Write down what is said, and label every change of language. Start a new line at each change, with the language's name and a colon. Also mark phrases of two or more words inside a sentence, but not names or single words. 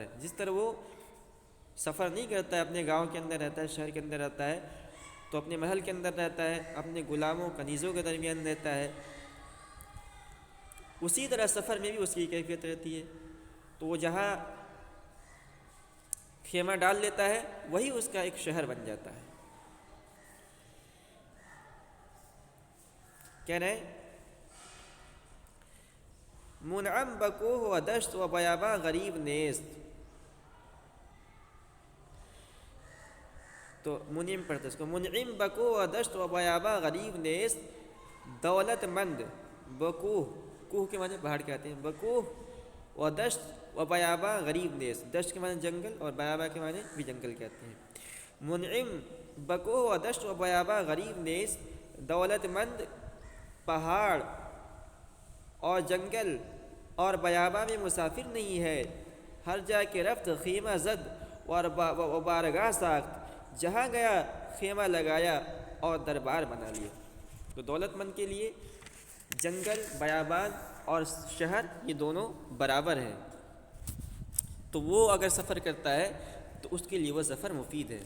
Urdu: جس طرح وہ سفر نہیں کرتا ہے، اپنے گاؤں کے اندر رہتا ہے، شہر کے اندر رہتا ہے، تو اپنے محل کے اندر رہتا ہے، اپنے غلاموں کنیزوں کے درمیان رہتا ہے، اسی طرح سفر میں بھی اس کی کیفیت رہتی ہے۔ تو وہ جہاں خیمہ ڈال لیتا ہے وہی اس کا ایک شہر بن جاتا ہے۔ کہہ رہے ہیں
Persian: منعم بکوہ و دشت و بیاباں غریب نیست،
Urdu: تو منعم پڑھتے اس کو،
Persian: منعم بکوہ و دشت و بیاباں غریب نیست،
Urdu: دولت مند بکوہ، کوہ کے معنی پہاڑ کہتے ہیں،
Persian: بکوہ و دشت و بیاباں غریب نیست،
Urdu: دشت کے معنی جنگل اور بیاباں کے معنی بھی جنگل کہتے ہیں۔
Persian: منعم بکوہ و دشت و بیاباں غریب نیست،
Urdu: دولت مند پہاڑ اور جنگل اور بیاباں میں مسافر نہیں ہے،
Persian: ہر جا کے رفت خیمہ زد و بارگاہ ساخت،
Urdu: جہاں گیا خیمہ لگایا اور دربار بنا لیا۔ تو دولت مند کے لیے جنگل، بیابان اور شہر یہ دونوں برابر ہیں، تو وہ اگر سفر کرتا ہے تو اس کے لیے وہ سفر مفید ہے۔